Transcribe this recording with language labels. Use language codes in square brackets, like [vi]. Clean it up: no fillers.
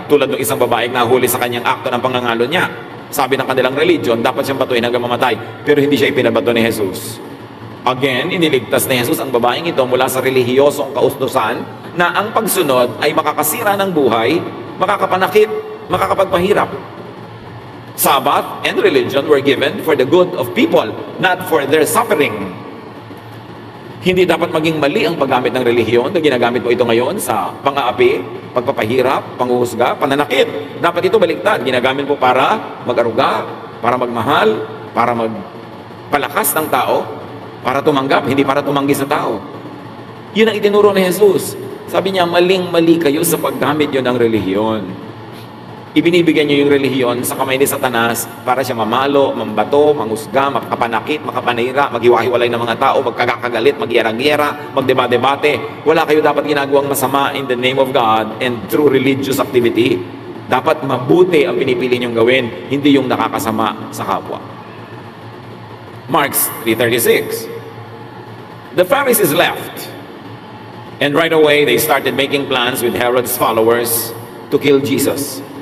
[tl] Tulad ng isang babaeng nahuli sa kanyang akto ng pangangalo niya. Sabi ng kanilang religion, dapat siyang batuhin hanggang mamatay. Pero hindi siya ipinabato ni Jesus. Again, iniligtas ni Jesus ang babaeng ito mula sa relihiyosong kaustusan na ang pagsunod ay makakasira ng buhay, makakapanakit, makakapagpahirap. [en] Sabbath and religion were given for the good of people, not for their suffering. [tl] Hindi dapat maging mali ang paggamit ng relihiyon na ginagamit mo ito ngayon sa pang-aapi, pagpapahirap, panghuhusga, pananakit. Dapat ito baliktad. Ginagamit mo para mag-aruga, para magmahal, para magpalakas ng tao, para tumanggap, hindi para tumanggi sa tao. Yun ang itinuro ni Jesus. Sabi niya, maling-mali kayo sa paggamit yun ng relihiyon. Ibinibigyan niyo yung relihiyon sa kamay ni Satanas para siya mamalo, mambato, manghusga, makapanakit, makapanira, maghiwa-hiwalay ng mga tao, magkakagalit, magyera-gyera, magdeba-debate. Wala kayo dapat ginagawang masama [en] in the name of God and through religious activity. [tl] Dapat mabuti ang pinipili niyong gawin, hindi yung nakakasama sa kapwa. [en] Mark 3:36. The Pharisees left, and right away they started making plans with Herod's followers to kill Jesus.